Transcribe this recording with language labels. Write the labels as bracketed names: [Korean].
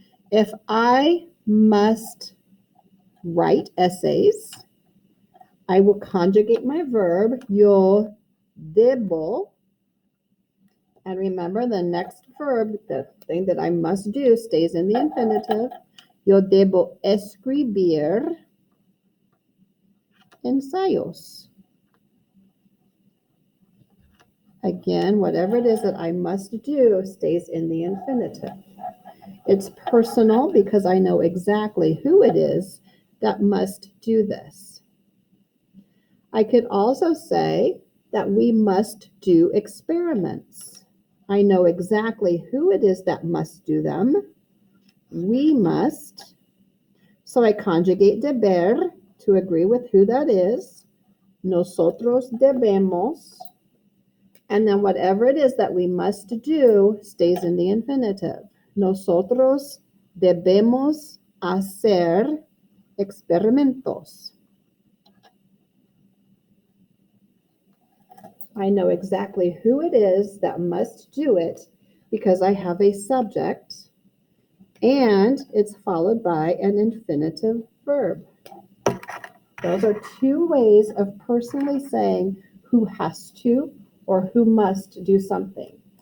[English] If I must write essays, I will conjugate my verb, [Spanish] yo debo. [English] And remember, the next verb, the thing that I must do, stays in the infinitive. [Spanish] Yo debo escribir ensayos. [English] Again, whatever it is that I must do stays in the infinitive. It's personal because I know exactly who it is that must do this. I could also say that we must do experiments. I know exactly who it is that must do them. We must. So I conjugate deber to agree with who that is. [Spanish] Nosotros debemos. [English] And then whatever it is that we must do stays in the infinitive. [Spanish] Nosotros debemos hacer experimentos. [English] I know exactly who it is that must do it because I have a subject and it's followed by an infinitive verb. Those are two ways of personally saying who has to or who must do something.